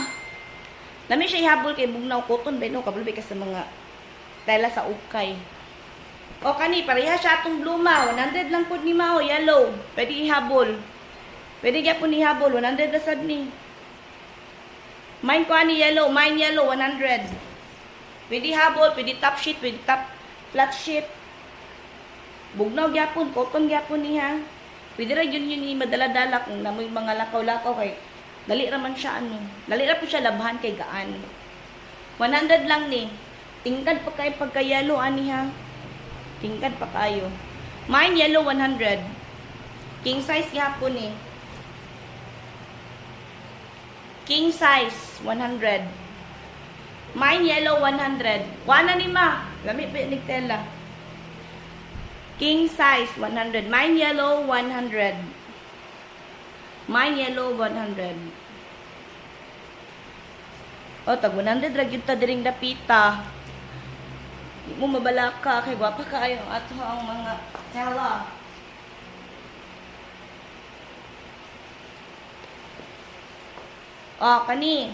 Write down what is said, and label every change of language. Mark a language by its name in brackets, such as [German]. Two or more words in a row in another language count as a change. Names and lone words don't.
[Cebuano] Nami siya ihabol kay bugnaw cotton. Beno, kabulbi ka sa mga tela sa ukay. O, kani, pareha siya atong blue, ma. 100 lang po ni ma, o, yellow. Pwede ihabol. Pwede gyapon ihabol. 100 na sad ni. Mine ko ani yellow. Mine yellow, 100. Pwede habol, pwede [English] top sheet, [Cebuano] pwede [English] top flat sheet. [Cebuano] Bugnaw gyapon, cotton gyapon niya. Pwede ra yun madala-dala kung namoy mga lakaw-lakaw kay dali ra man siya ano. Dali ra po siya labhan kay gaan. 100 lang ni. Tingkad pa kay pagka yellow ani ha. Tingkad pa kayo. Mine yellow 100. [English] King size [Cebuano] gyapon ni. [English] King size [Cebuano] 100. Mine yellow 100. Kuha na ni ma. Lami pa ni tela. [English] King size 100. [Cebuano] Mine yellow 100. Mine yellow 100. O, tag 100 ra gyud ta diring dapita. Di mo mabala ka kay gwapa kaayo ato ang mga tela. O, kani.